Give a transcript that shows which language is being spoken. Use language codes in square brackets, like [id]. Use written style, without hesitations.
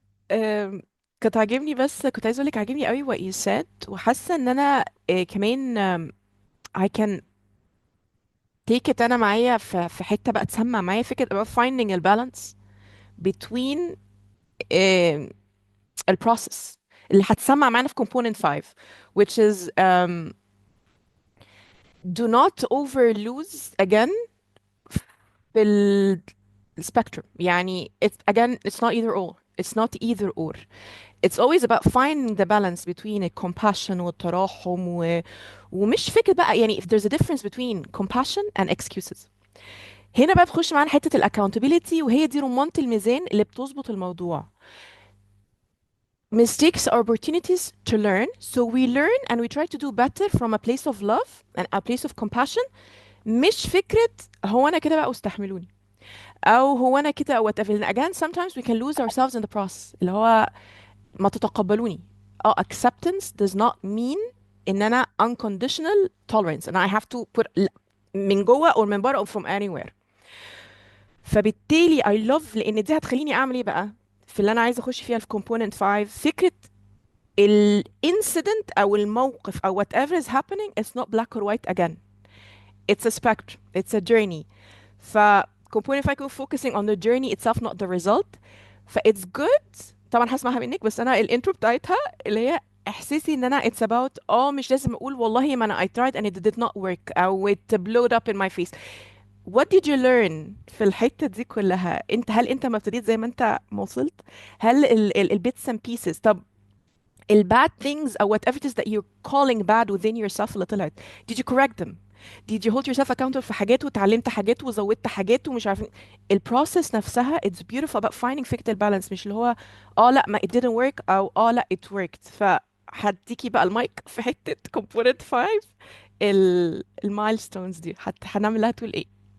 [ar] أم، كنت عاجبني، بس كنت عايزه اقولك عاجبني قوي [en] what you said، [ar] وحاسه ان انا كمان [en] I can take it [ar] انا معايا في حته بقى تسمع معايا فكره [en] about finding a balance between [ar] البروسيس اللي هتسمع معانا في component 5، [en] which is do not over lose again [ar] في الspectrum. [en] يعني it's not either or, it's not either or, it's always about finding the balance between a compassion [ar] والتراحم ومش فكرة بقى يعني [en] if there's a difference between compassion and excuses. [ar] هنا بقى بتخش معانا حتة ال accountability، وهي دي رمانة الميزان اللي بتظبط الموضوع. [en] Mistakes are opportunities to learn, so we learn and we try to do better from a place of love and a place of compassion. [ar] مش فكرة هو أنا كده بقى واستحملوني، أو هو أنا كده أو whatever. [en] And again sometimes we can lose ourselves in the process، [ar] اللي هو ما تتقبلوني. [en] acceptance does not mean ان انا unconditional tolerance and I have to put [ar] من جوه او من بره او [en] from anywhere. [ar] فبالتالي [en] I love، [ar] لان دي هتخليني اعمل ايه بقى في اللي انا عايزه اخش فيها في component 5. [en] فكره ال incident [ar] او الموقف او [en] whatever is happening it's not black or white again, it's a spectrum, it's a journey. ف component 5 يكون focusing on the journey itself not the result. ف it's good. [ar] طبعا هسمعها منك، بس انا الانترو بتاعتها اللي هي احساسي ان انا [en] it's about [ar] مش لازم اقول والله ما انا [en] I tried and it did not work [ar] او [en] it blowed up in my face. What did you learn [ar] في الحتة دي كلها؟ هل انت ما ابتديت زي ما انت ما وصلت؟ [en] هل ال bits and pieces، طب ال bad things or whatever it is that you're calling bad within yourself [ar] اللي طلعت، [en] did you correct them? Did you hold yourself accountable [ar] في حاجات وتعلمت حاجات وزودت حاجات ومش عارفين؟ البروسيس نفسها [en] it's beautiful about finding [ar] فكرة البالانس، مش اللي هو لا ما [en] it didn't work [ar] او لا [en] it worked. [ar] فهديكي بقى المايك في حتة component 5، المايلستونز دي هنعمل لها تقول ايه؟